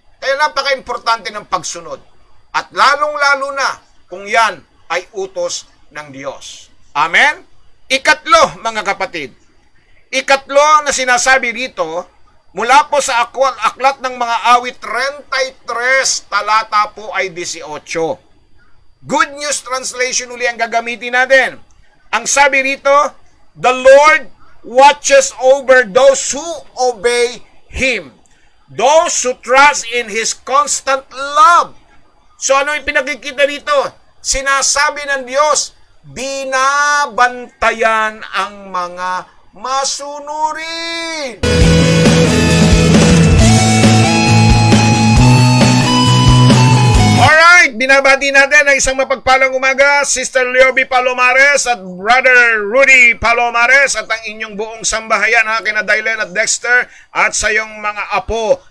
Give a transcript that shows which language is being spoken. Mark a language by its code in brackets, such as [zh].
[tl] Kaya napaka-importante ng pagsunod. At lalong-lalo na kung yan ay utos ng Diyos. Amen? Ikatlo, mga kapatid. Ikatlo na sinasabi dito, mula po sa aklat ng mga awit 33, talata po ay 18. Good News Translation uli ang gagamitin natin. Ang sabi rito, [en] the Lord watches over those who obey Him, those who trust in His constant love. [tl] So ano yung pinakikita dito? Sinasabi ng Diyos, binabantayan ang mga masunurin. Alright, binabati natin ang isang mapagpalang umaga, Sister Leoby Palomares at Brother Rudy Palomares at ang inyong buong sambahayan, kina Dylan at Dexter at sa iyong mga apo.